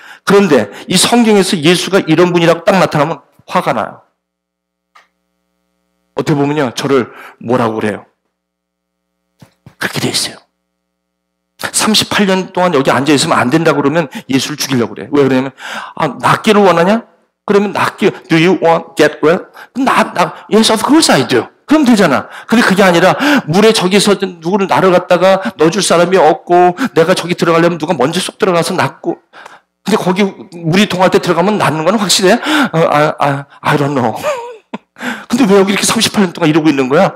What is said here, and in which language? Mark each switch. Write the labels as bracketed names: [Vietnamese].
[Korean] 그런데 이 성경에서 예수가 이런 분이라고 딱 나타나면 화가 나요. 어떻게 보면요, 저를 뭐라고 그래요? 그렇게 돼 있어요. 38년 동안 여기 앉아있으면 안 된다고 그러면 예수를 죽이려고 그래요. 왜 그러냐면, 낫기를 원하냐? 그러면 [English] do you want get well? Yes, of course I do. [Korean] 그럼 되잖아. 근데 그게 아니라, 물에 저기서 누구를 나를 갖다가 넣어줄 사람이 없고, 내가 저기 들어가려면 누가 먼저 쏙 들어가서 낫고, 근데 거기 물이 통할 때 들어가면 낫는 건 확실해? [English] I don't know. [Korean] 근데 왜 여기 이렇게 38년 동안 이러고 있는 거야?